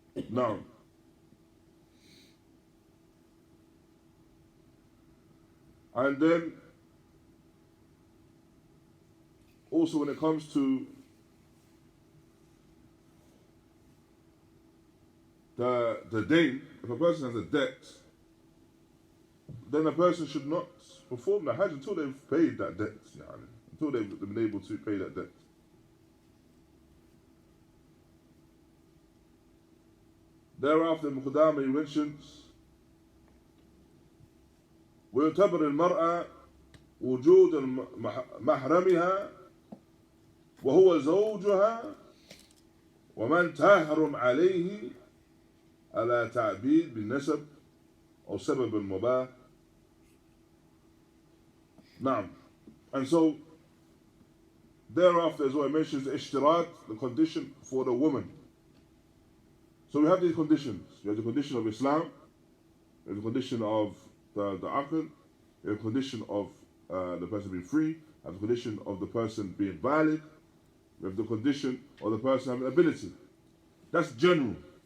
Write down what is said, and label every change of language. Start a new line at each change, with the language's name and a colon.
English: Now, and then also when it comes to the dayn, if a person has a debt, then a person should not perform the Hajj until they've paid that debt, until they've been able to pay that debt. Thereafter, Qudāmah mentions,
Arabic: ويعتبر المرأة وجود محرمها وهو زوجها ومن تحرم عليه على تعبيد بالنسب أو سبب مباح. نعم.
English: And so thereafter as well, it mentions the ishtirat, the condition for the woman. So we have these conditions. We have the condition of Islam, we have the condition of the aql, we have the condition of the person being free, we have the condition of the person being valid, we have the condition of the person having ability. That's general.